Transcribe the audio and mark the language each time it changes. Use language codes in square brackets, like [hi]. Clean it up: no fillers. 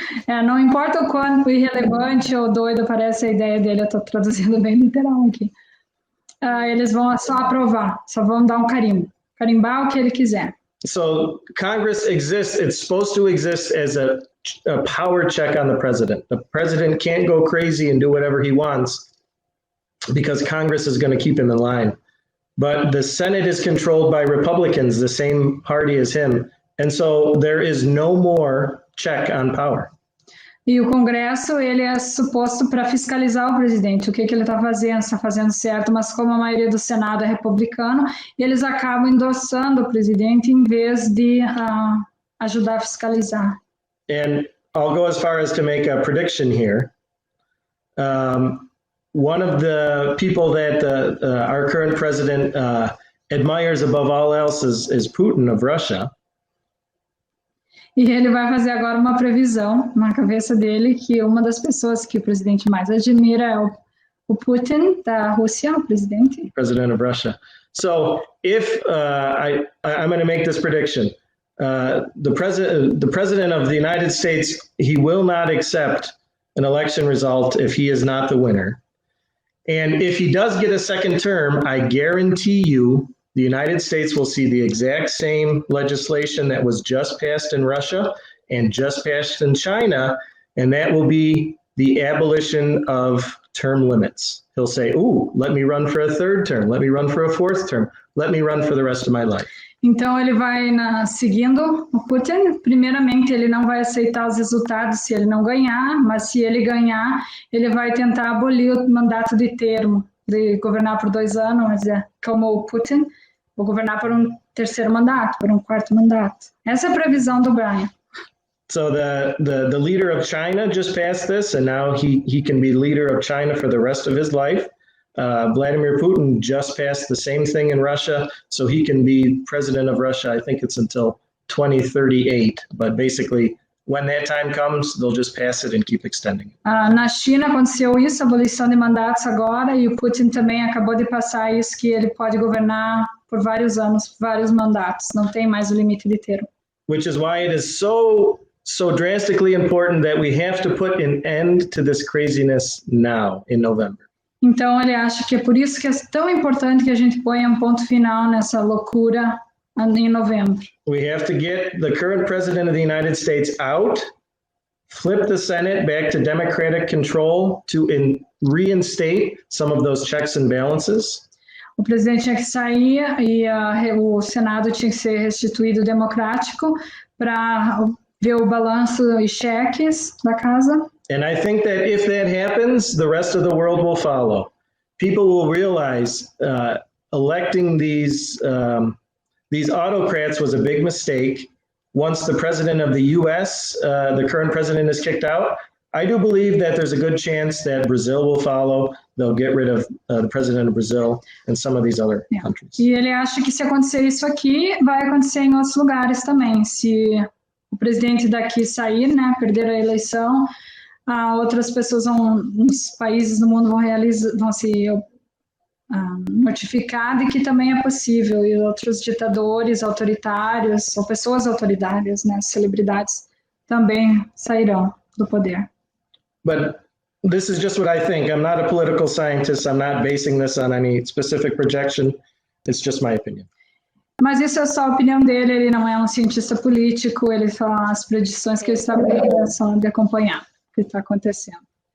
[pt] Não importa o quanto irrelevante ou doido parece a ideia dele, eu estou traduzindo bem literal aqui. Eles vão só aprovar, só vão dar um carimbo. Carimbar o que ele quiser. [en] So Congress exists, it's supposed to exist as a power check on the president. The president can't go crazy and do whatever he wants because Congress is going to keep him in line. But the Senate is controlled by Republicans, the same party as him. And so there is no more check on power. [pt] E o Congresso, ele é suposto para fiscalizar o presidente, o que ele está fazendo certo, mas como a maioria do Senado é republicano, eles acabam endossando o presidente em vez de ajudar a fiscalizar. [en] And I'll go as far as to make a prediction here. One of the people that our current president admires above all else is Putin of Russia. [pt] E ele vai fazer agora uma previsão na cabeça dele que uma das pessoas que o presidente mais admira é o Putin da Rússia, o presidente. [en] President of Russia. So if I'm going to make this prediction, the president of the United States, he will not accept an election result if he is not the winner. And if he does get a second term, I guarantee you the United States will see the exact same legislation that was just passed in Russia and just passed in China, and that will be the abolition of term limits. He'll say, ooh, let me run for a third term, let me run for a fourth term, let me run for the rest of my life. [pt] Então ele vai seguindo o Putin. Primeiramente, ele não vai aceitar os resultados se ele não ganhar, mas se ele ganhar, ele vai tentar abolir o mandato de termo, de governar por 2 anos, mas como o Putin, vou governar por um terceiro mandato, por um quarto mandato. Essa é a previsão do Brian. [en] So the leader of China just passed this, and now he can be leader of China for the rest of his life. Vladimir Putin just passed the same thing in Russia, so he can be president of Russia. I think it's until 2038, but basically when that time comes, they'll just pass it and keep extending it. [pt] Na China aconteceu isso, abolição de mandatos agora, e o Putin também acabou de passar isso, que ele pode governar por vários anos, vários mandatos, não tem mais o limite de termo. [en] Which is why it is so drastically important that we have to put an end to this craziness now in November. [pt] Então ele acha que é por isso que é tão importante que a gente ponha um ponto final nessa loucura em novembro. [en] We have to get the current president of the United States out, flip the Senate back to Democratic control to reinstate some of those checks and balances. [pt] o presidente tinha que sair e o Senado tinha que ser restituído democrático para ver o balanço e cheques da casa. [en] And I think that if that happens, the rest of the world will follow. People will realize electing these autocrats was a big mistake. Once the president of the U.S., the current president, is kicked out, I do believe that there's a good chance that Brazil will follow. They'll get rid of the president of Brazil and some of these other countries. [pt] E ele acha que se acontecer isso aqui, vai acontecer em outros lugares também. Se o presidente daqui sair, né, perder a eleição, outras pessoas, uns países do mundo vão se notificar de que também é possível, e outros ditadores autoritários, ou pessoas autoritárias, né, celebridades, também sairão do poder. [en] But this is just what I think. I'm not a political scientist. I'm not basing this on any specific projection. It's just my opinion. [pt] Mas isso é só a opinião dele, ele não é um cientista político, ele fala as predições que ele está só de acompanhar o que está acontecendo.